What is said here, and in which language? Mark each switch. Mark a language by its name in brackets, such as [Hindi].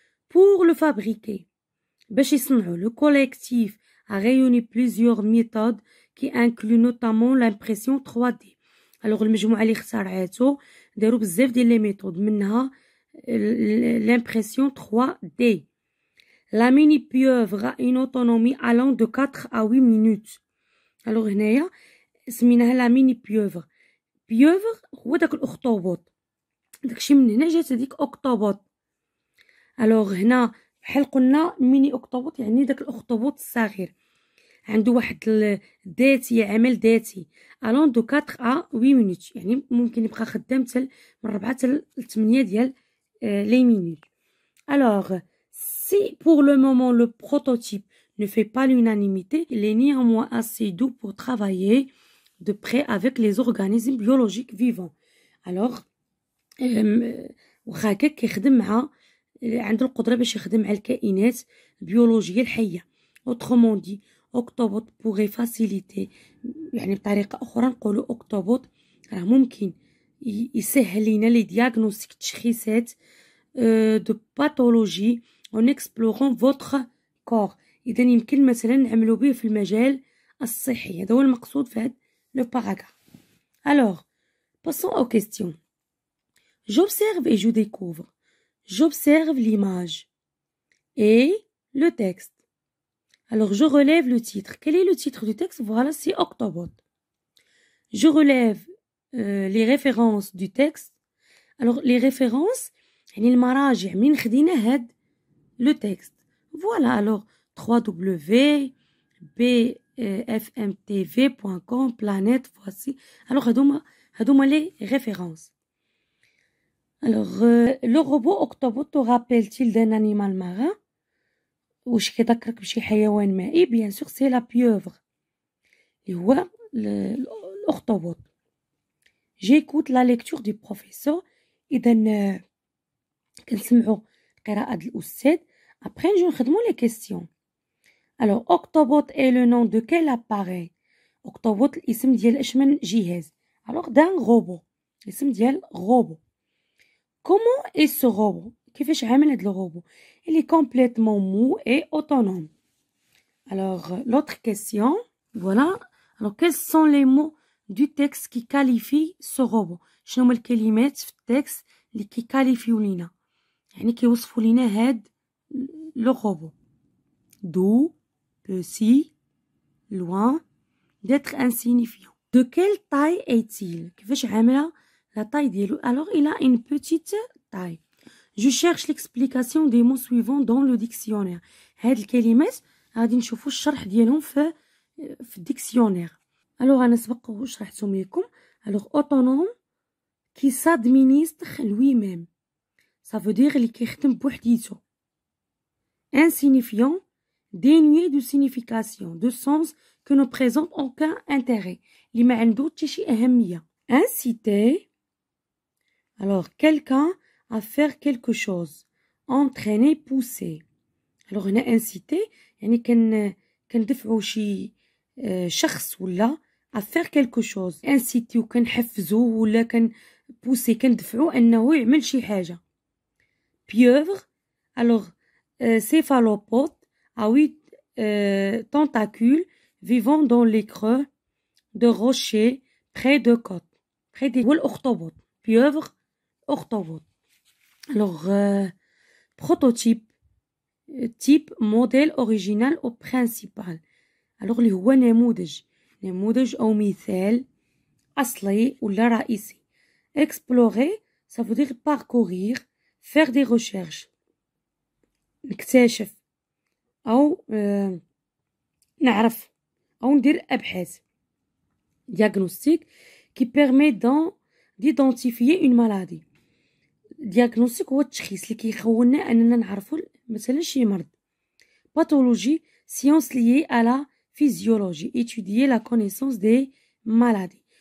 [French] pour le fabriquer، [Arabic] باش يصنعوا، [French] le collectif a réuni plusieurs méthodes qui incluent notamment l'impression 3D. [Arabic] alors المجموعة اللي اخترعاتو داروا بزاف ديال لي ميثود، منها l'impression 3D. [French] la mini pieuvre a une autonomie allant de 4 à 8 minutes. [Arabic] alors هنايا سميناها لا ميني بيوفر. بيوفر هو داك الاخطبوط، داكشي من هنا جات هذيك اوكتوبوت. الوغ هنا بحال قلنا ميني اوكتوبوت يعني داك الاخطبوط الصغير، عنده واحد ذاتي، عمل ذاتي الون دو 4 ا 8 مينوت، يعني ممكن يبقى خدام حتى من 4 حتى ل 8 ديال لي مينوت. [French] الوغ si pour le moment le prototype ne fait pas l'unanimité, il est néanmoins assez doux pour travailler de près avec les organismes biologiques vivants. [Arabic] alors واخا هكا كيخدم مع، عنده القدرة باش يخدم مع الكائنات البيولوجية الحية. [French] autrement dit Octobot pourrait faciliter، [Arabic] يعني بطريقة أخرى نقولوا Octobot راه ممكن يسهل لينا لي دياغنوستيك، تشخيصات [French] de pathologie en explorant votre corps. [Arabic] إذا يمكن مثلا نعملوا به في المجال الصحي. هذا هو المقصود في هذا لو باراغراف. [French] alors passons aux questions. j'observe et je découvre. j'observe l'image et le texte. Alors, je relève le titre. Quel est le titre du texte? Voilà, c'est Octobot. Je relève les références du texte. Alors, les références, [Arabic] يعني المراجع من خدينا هاد [French] le texte. Voilà, alors www.bfmtv.com, planète, voici. Alors, [Arabic] هادوما [French] les références. Alors, le robot Octobot te rappelle-t-il d'un animal marin? [Arabic] واش كيذكرك بشي حيوان مائي؟ [French] bien sûr c'est la pieuvre [Arabic] اللي هو الأخطبوط. [French] j'écoute la lecture du professeur. [Arabic] إذا كنسمعوا قراءة الأستاذ. [French] après [Arabic] نجيو نخدموا [French] les questions. alors Octobot est le nom de quel appareil? [Arabic] Octobot الاسم ديال اش من جهاز؟ [French] alors d'un robot. [Arabic] الاسم ديال robot. [French] comment est ce robot? [Arabic] كيفاش عامل هاد الروبو؟ [French] il est complètement mou et autonome. alors l'autre question, voilà. alors quels sont les mots du texte qui qualifient ce robot? [Arabic] شنو هما الكلمات في التكست اللي كيكاليفيو لينا يعني كيوصفوا لينا هاد لو روبو؟ [French] doux, petit, loin, d'être insignifiant. de quelle taille est-il? [Arabic] كيفاش عامله [French] la taille [Arabic] ديالو؟ [French] alors il a une petite taille. je cherche l'explication des mots suivants dans le dictionnaire. [Arabic] هاد الكلمات غادي نشوفوا الشرح ديالهم في الديكسيونير. alors انا سبق وشرحتهم لكم. [French] alors autonome qui s'administre lui-même, ça veut dire [Arabic] اللي كيخدم بوحديتو. [French] insignifiant, dénué de signification, de sens, que ne présente aucun intérêt, [Arabic] اللي ما عنده حتى شي أهمية. [French] inciter, alors quelqu'un à faire quelque chose, entraîner, pousser. [Arabic] alors هنا inciter يعني كندفعوا شي شخص ولا [French] à faire quelque chose. [Arabic] inciter وكنحفزوا ولا كنبوسي كندفعوا انه يعمل شي حاجه. [French] pieuvre, alors céphalopode à 8 tentacules vivant dans les creux de rochers près de côtes. près des والأخطبوط. pieuvre, أخطبوط. alors prototype, type, modèle original ou principal. [Arabic] alors اللي هو نموذج أو مثال أصلي ولا رئيسي. [French] explorer, ça veut dire parcourir, faire des recherches, [Arabic] نكتشف أو نعرف أو ندير أبحاث. [French] diagnostic, qui permet d'identifier une maladie. [Arabic] diagnostic هو التشخيص اللي كيخولنا أننا نعرفوا مثلا شي مرض. [French] pathologie, science liée à la physiologie, étudier la connaissance des maladies.